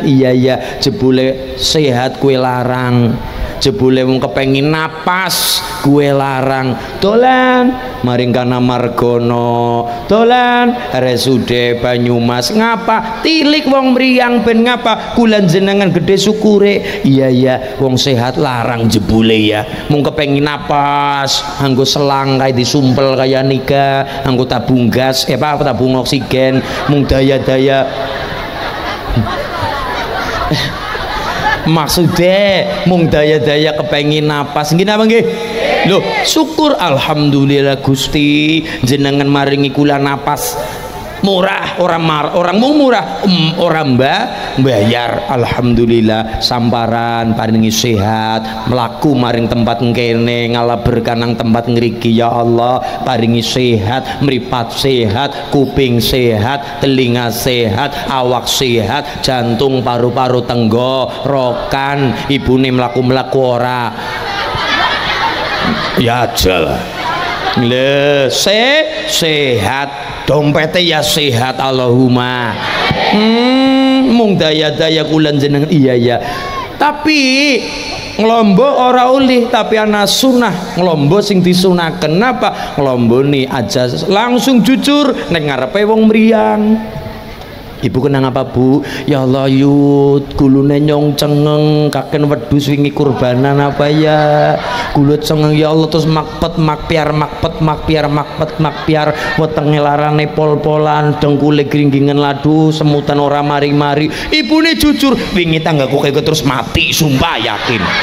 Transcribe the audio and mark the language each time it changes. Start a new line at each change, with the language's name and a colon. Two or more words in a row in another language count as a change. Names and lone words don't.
Javanese: Iya ya jebule sehat kue larang, jebule wong kepengin napas kue larang dolan maring kana Margono dolan RSUD Banyumas ngapa tilik wong mriyang ben ngapa kula jenengan gede syukure. Iya ya wong sehat larang jebule ya mung kepengin napas anggo selang kayak disumpel kayak nikah anggo tabung gas tabung oksigen mung daya-daya maksudnya mung daya-daya kepengin napas nggih napa nggih lho syukur alhamdulillah Gusti jenengan maringi kula napas murah orang murah orang bayar alhamdulillah samparan paringi sehat melaku maring tempat ngkene ngalaberkan nang tempat ngriki ya Allah paringi sehat mripat sehat kuping sehat telinga sehat awak sehat jantung paru-paru tenggorokan ibune mlaku-mlaku ora ya aja le sehat dompetnya ya sehat Allahumma mung daya-daya kulan jenengan iya ya tapi ngelombo ora ulih tapi ana sunah ngelombo sing disunah kenapa ngelombo nih aja langsung jujur nek ngarepe wong mriyang. Ibu kenang apa Bu? Ya Allah yut gulune nyong cengeng kaken wedhus wingi kurbanan apa ya gulut cengeng ya Allah terus makpet makpiar wetenge larane pol-polan dengkule gringgingan ladu semutan ora mari-mari ibune jujur wingi tanggaku kayak terus mati sumpah yakin